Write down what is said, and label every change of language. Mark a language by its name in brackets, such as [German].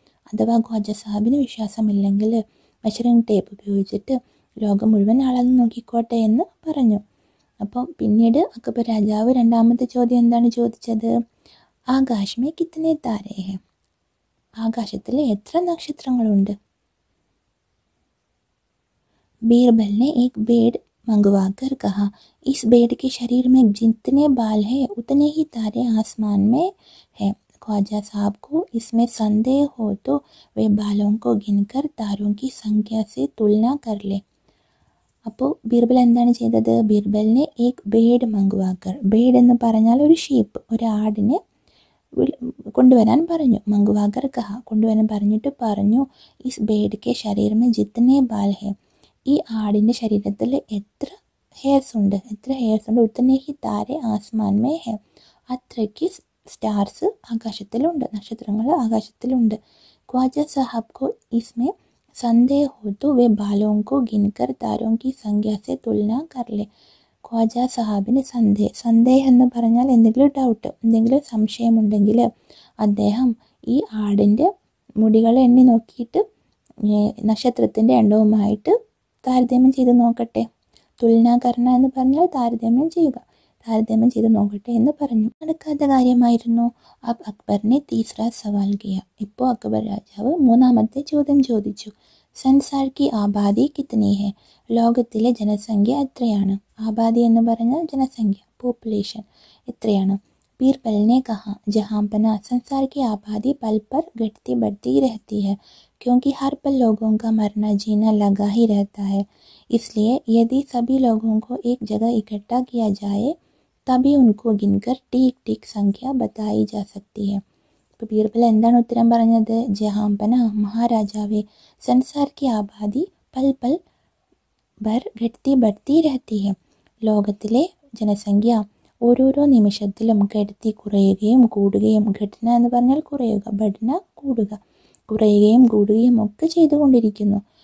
[Malayalam] അഥവാ Khwaja സാഹിബിന് വിശ്വാസമില്ലെങ്കിൽ measuring tape ഉപയോഗിച്ചിട്ട് ലോകം മുഴുവൻ അളന്ന് നോക്കിക്കോട്ടെ എന്ന് പറഞ്ഞു. അപ്പം പിന്നീട് അക്ബർ രാജാവ് രണ്ടാമത്തെ ചോദ്യം എന്താണ് ചോദിച്ചത്? [Hindi] ആകാശമേ കിത്തനെ താരേ ഹെ, [Malayalam] ആകാശത്തിൽ എത്ര നക്ഷത്രങ്ങളുണ്ട്? [Hindi] बीरबल ने एक बेड मंगवाकर कहा, इस बेड के शरीर में जितने बाल हैं उतने ही तारे आसमान में हैं. ख्वाजा साहब को इसमें संदेह हो तो वे बालों को गिनकर तारों की संख्या से तुलना कर ले. [Malayalam] അപ്പോൾ ബീർബൽ എന്താണ് ചെയ്തത്? ബീർബലിനെ [Hindi] ഏക് ബേഡ് മംഗവാക്കർ, [Malayalam] ബേഡ് എന്ന് പറഞ്ഞാൽ ഒരു ഷീപ്പ്, ഒരു ആടിനെ കൊണ്ടുവരാൻ പറഞ്ഞു. [Hindi] മംഗവാക്കർ കഹ, [Malayalam] കൊണ്ടുവരാൻ പറഞ്ഞിട്ട് പറഞ്ഞു, [Hindi] ഇസ് ബേഡ് കെ ശരീർ മേ ജിത്തനെ ബാൽ ഹെ, [Malayalam] ഈ ആടിൻ്റെ ശരീരത്തിൽ എത്ര ഹെയർസ് ഉണ്ട് [Hindi] ഉത്തനെ ഹി താരെ ആസ്മാൻ മേ ഹെ, [Malayalam] അത്രയ്ക്ക് സ്റ്റാർസ് ആകാശത്തിലുണ്ട്, നക്ഷത്രങ്ങൾ ആകാശത്തിലുണ്ട്. [Hindi] ഖ്വാജ സാഹബ് കോ ഇസ്മേ संदेह हो तो वे बालों को गिनकर तारों की संख्या से तुलना कर ले. [Malayalam] ഖ്വാജ സാഹിബിന് സന്ദേഹം എന്ന് പറഞ്ഞാൽ എന്തെങ്കിലും ഡൗട്ട്, എന്തെങ്കിലും സംശയമുണ്ടെങ്കിൽ അദ്ദേഹം ഈ ആടിൻ്റെ മുടികൾ എണ്ണി നോക്കിയിട്ട് നക്ഷത്രത്തിൻ്റെ എണ്ണവുമായിട്ട് താരതമ്യം ചെയ്ത് നോക്കട്ടെ. തുലനാകരണ എന്ന് പറഞ്ഞാൽ താരതമ്യം ചെയ്ത് നോക്കട്ടെ എന്ന് പറഞ്ഞു. നടക്കാത്ത കാര്യമായിരുന്നു. [Hindi] അബ് അക്ബറിനെ തീസ്ര സവാൽ കിയ. [Malayalam] ഇപ്പോൾ അക്ബർ രാജാവ് മൂന്നാമത്തെ ചോദ്യം ചോദിച്ചു. [Hindi] സംസാർ കി ആബാദി കിത്തനി ഹെ, [Malayalam] ലോകത്തിലെ ജനസംഖ്യ എത്രയാണ്? ആബാദി എന്ന് പറഞ്ഞാൽ ജനസംഖ്യ, പോപ്പുലേഷൻ എത്രയാണ്? [Hindi] बीरबल ने कहा, जहाँ पना संसार की आबादी पल पर घटती बढ़ती रहती है, क्योंकि हर पल लोगों का मरना जीना लगा ही रहता है. इसलिए यदि सभी लोगों को एक जगह इकट्ठा किया जाए तभी उनको गिनकर ठीक ठीक संख्या बताई जा सकती है. [Malayalam] അപ്പോൾ ബീർബൽ എന്താണ് ഉത്തരം പറഞ്ഞത്? ജഹാംപന, മഹാരാജാവേ, [Hindi] സംസാർ കി ആബാദി പൽ പൽ ബർ ഘട്തി ബഡ്തി രഹത്തി ഹെ, [Malayalam] ലോകത്തിലെ ജനസംഖ്യ ഓരോരോ നിമിഷത്തിലും ഘടത്തി കുറയുകയും കൂടുകയും, ഘടന എന്ന് പറഞ്ഞാൽ കുറയുക, ബഡ്ന കൂടുക, കുറയുകയും കൂടുകയും ഒക്കെ ചെയ്തുകൊണ്ടിരിക്കുന്നു.